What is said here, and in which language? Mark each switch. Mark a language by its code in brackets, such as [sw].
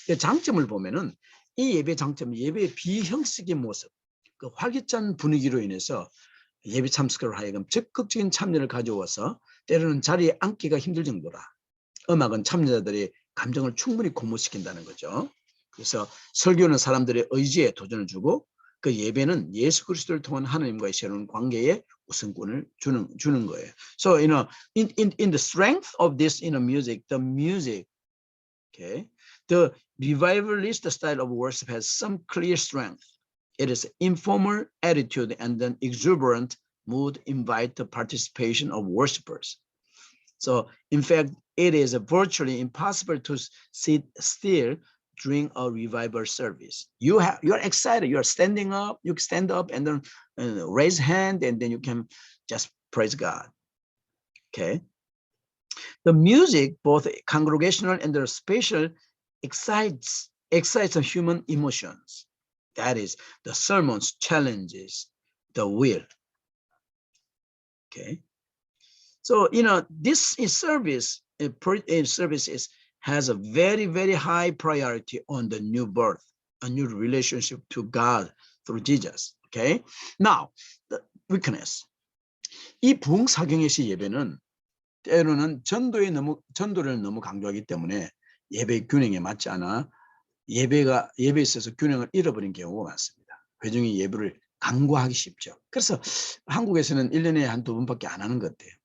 [ko] 장점을 보면은 이 예배 장점, 예배의 비형식의 모습, 그 활기찬 분위기로 인해서 예배 참석을 하여금 적극적인 참여를 가져와서 때로는 자리에 앉기가 힘들 정도라. 음악은 참여자들이 감정을 충분히 고무시킨다는 거죠. 그래서 설교는 사람들의 의지에 도전을 주고 그 예배는 예수 그리스도를 통한 하나님과의 새로운 관계에 우선권을 주는 거예요. [en] So in the strength of this music, the music, okay, the revivalist style of worship has some clear strength. It is informal attitude and an exuberant mood invite the participation of worshipers. So in fact, it is virtually impossible to sit still during a revival service. You're excited, you're standing up, you stand up and then raise hand and then you can just praise God. Okay. The music, both congregational and the spatial, excites the human emotions. That is, the sermons challenges the will. Okay. So, this service has a very, very high priority on the new birth, a new relationship to God through Jesus. Okay. Now, the weakness. [ko] 이 부흥사경의시 예배는 때로는 전도를 너무 강조하기 때문에 예배 균형에 맞지 않아 예배에 있어서 균형을 잃어버린 경우가 많습니다. 회중이 예배를 간과하기 쉽죠. 그래서 한국에서는 1년에 한두 번밖에 안 하는 것 같아요.